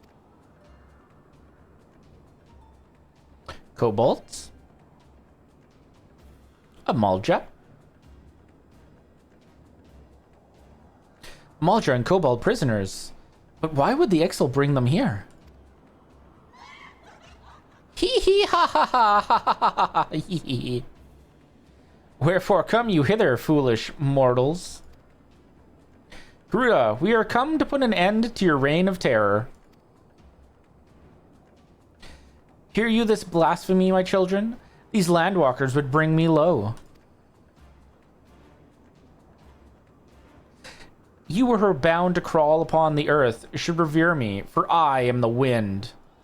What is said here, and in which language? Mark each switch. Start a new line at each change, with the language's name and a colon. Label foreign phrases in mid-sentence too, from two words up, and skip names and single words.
English: Kobolds. A Malja. Malja and Kobold prisoners. But why would the Ixal bring them here? Hee hee ha ha ha ha ha ha ha hee hee. Wherefore come you hither, foolish mortals? Garuda, we are come to put an end to your reign of terror. Hear you this blasphemy, my children? These landwalkers would bring me low. You were her bound to crawl upon the earth, should revere me, for I am the wind.